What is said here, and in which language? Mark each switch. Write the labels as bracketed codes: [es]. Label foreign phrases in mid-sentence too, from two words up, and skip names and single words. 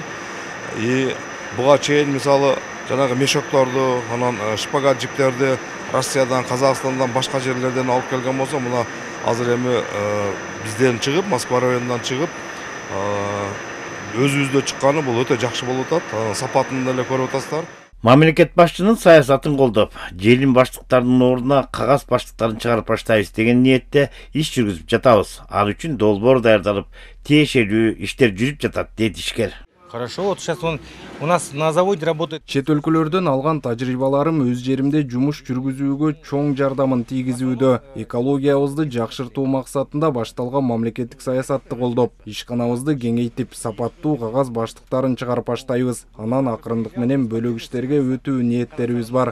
[ky] Буга чейин мисалы жанагы мешокторду, анан шпагат жиптерди Россиядан, Казакстандан, башка жерлерден алып келген болсо, мына азыр эми бизден чыгып, Москва районунан чыгып, өзүбүздө чыкканы бул өтө жакшы болуп атат. Сапатын деле көрүп атасыздар. Мамлекет башчынын саясатын колдоп, желим баштыктардын ордуна кагаз баштыктарын чыгарып баштайбыз деген ниетте иш жүргүзүп жатабыз. Ал үчүн долбоор даярдалып, тиешелүү иштер жүрүп жатат, дейт ишкер. [ru] Хорошо, вот сейчас он у нас на заводе работает. [ky] Чет өлкөлөрдөн алган тажрыйбаларым өз жеримде жумуш жүргүзүүгө чоң жардамын тийгизүүдө. Экологиябызды жакшыртуу максатында башталган мамлекеттик саясатты колдоп, ишканабызды кеңейтип, сапаттуу кагаз баштыктарын чыгарып баштайбыз. Анан акырындык менен бөлөгүчтөргө өтүү ниеттерибиз бар.